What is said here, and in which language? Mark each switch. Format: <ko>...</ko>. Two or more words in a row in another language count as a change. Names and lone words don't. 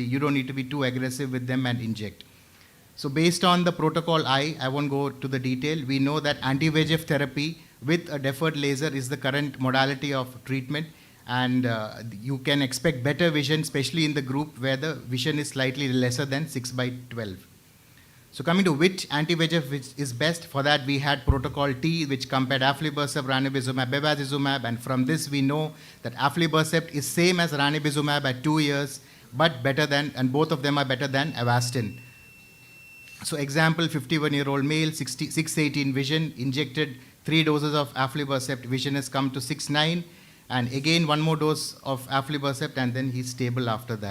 <en>You don't need to be too aggressive with them and inject. So based on the protocol I won't go to the detail, we know that anti-VEGF therapy with a deferred laser is the current modality of treatment, and you can expect better vision, especially in the group where the vision is slightly lesser than 6/12. So coming to which anti-VEGF which is best, for that we had protocol T, which compared aflibercept, ranibizumab, bevacizumab, and from this we know that aflibercept is same as ranibizumab at 2 years, but better than, and both of them are better than Avastin. So example, 51-year-old male, 6/18 vision, injected 3 doses of aflibercept, vision has come to 6/9, and again one more dose of aflibercept, and then he's stable after that.</en>